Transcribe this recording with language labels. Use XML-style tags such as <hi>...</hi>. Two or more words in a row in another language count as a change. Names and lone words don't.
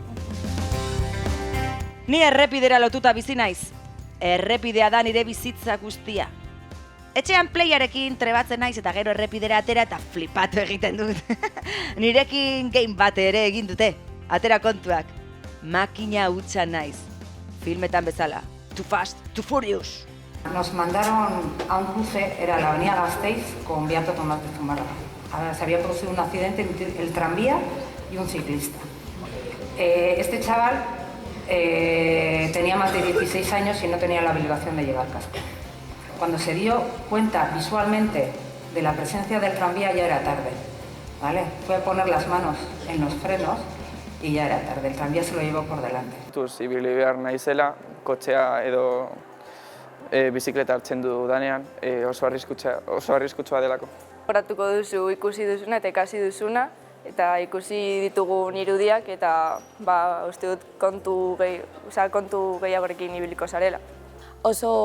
<eu>Ni errepidera lotuta bizi naiz. Errepidea da nire bizitza guztia. Etxean playarekin trebatzen naiz eta gero errepidera atera eta flipatu egiten dut. Nirekin game bat ere egin dute, atera kontuak. Makina hutsa naiz. Filmetan bezala.</eu> <en>Too fast, too furious.</en> <es>Nos mandaron a un cruce, era la avenida Gasteiz, con Beato Tomás de Zumárraga. Se había producido un accidente entre el tranvía y un ciclista. Este chaval tenía más de 16 años y no tenía la obligación de llevar casco. Cuando se dio cuenta visualmente de la presencia del tranvía ya era tarde, ¿vale? Fue a poner las manos en los frenos y ya era tarde, el tranvía se lo llevó por delante.</es> <eu>Ibili behar naizela, kotxea edo bizikleta hartzen dudanean oso arriskutsua delako. Horatuko duzu ikusi duzuna eta ikasi duzuna, eta ikusi ditugun irudiak eta uste dut kontu gehiagorekin ibiliko zarela.</eu>